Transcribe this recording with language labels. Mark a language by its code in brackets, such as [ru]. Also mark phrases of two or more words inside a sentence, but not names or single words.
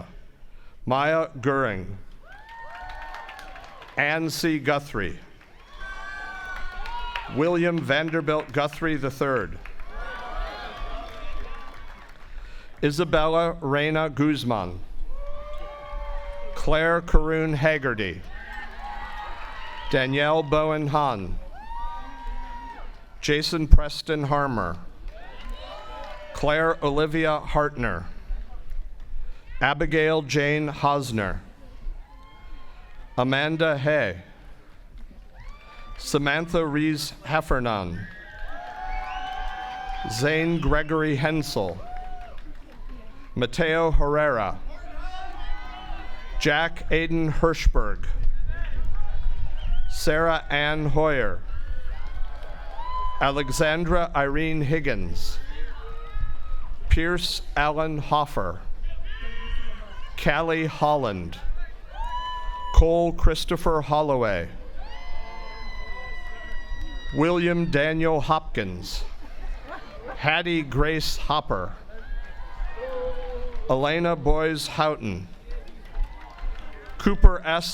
[en] Maya Goering, Ann C. Guthrie, William Vanderbilt Guthrie III, Isabella Reina Guzman, Claire Caroon Haggerty, Danielle Bowen Hahn, Jason Preston Harmer, Claire Olivia Hartner, Abigail Jane Hosner, Amanda Hay, Samantha Rees Heffernan, Zane Gregory Hensel, Mateo Herrera, Jack Aiden Hirschberg, Sarah Ann Hoyer, Alexandra Irene Higgins, Pierce Allen Hoffer, Callie Holland, Cole Christopher Holloway, William Daniel Hopkins, Hattie Grace Hopper, Elena Boyes Houghton, Cooper S.